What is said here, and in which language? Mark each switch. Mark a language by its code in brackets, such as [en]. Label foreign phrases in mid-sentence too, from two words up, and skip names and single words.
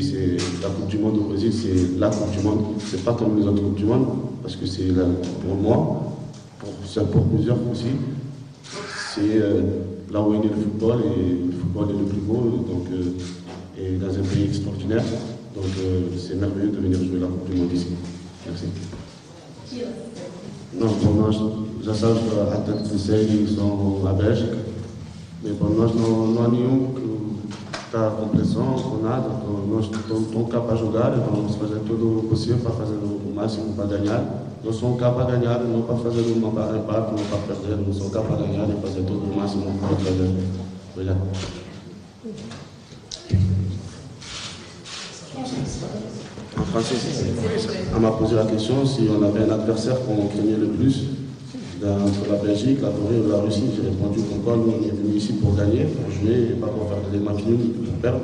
[fr] C'est la Coupe du Monde au Brésil, c'est la Coupe du Monde. C'est pas comme les autres Coupes du Monde, parce que c'est pour moi, pour plusieurs aussi, c'est là où est né le football et le football est le plus beau, donc, et dans un pays extraordinaire. Donc c'est merveilleux de venir jouer la Coupe du Monde ici. Merci. [pt] Não, bom, nós já sabes que há tantos de série que são à Bélgica, mas bom, nós não há nenhum que está com pressão, com nada, nós estamos cá para jogar, vamos fazer tudo o possível para fazer o máximo para ganhar. Nós somos cá para ganhar, não para fazer uma empate, não para perder, nós somos cá para ganhar e fazer tudo o máximo para fazer. Obrigado. [fr] En français, on m'a posé la question si on avait un adversaire qu'on craignait le plus entre la Belgique, la Corée ou la Russie. J'ai répondu pourquoi nous on est venus ici pour gagner, pour jouer et pas pour faire des matchs nuls, pour perdre.